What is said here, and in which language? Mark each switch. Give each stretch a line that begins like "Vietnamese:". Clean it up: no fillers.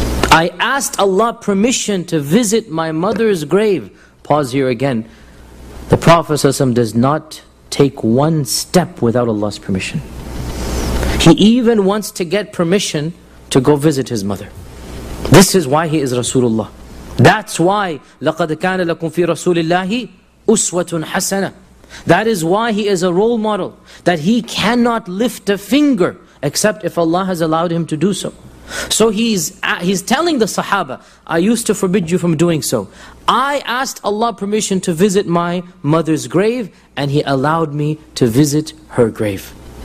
English: I asked Allah permission to visit my mother's grave. Pause here again. The Prophet ﷺ does not take one step without Allah's permission. He even wants to get permission to go visit his mother. This is why he is Rasulullah. That's why
Arabic: لَقَدْ كَانَ لَكُمْ فِي رَسُولِ اللَّهِ أُسْوَةٌ حَسَنَةٌ.
English: That is why he is a role model, that he cannot lift a finger except if Allah has allowed him to do so. So he's telling the Sahaba, I used to forbid you from doing so. I asked Allah permission to visit my mother's grave, and he allowed me to visit her grave.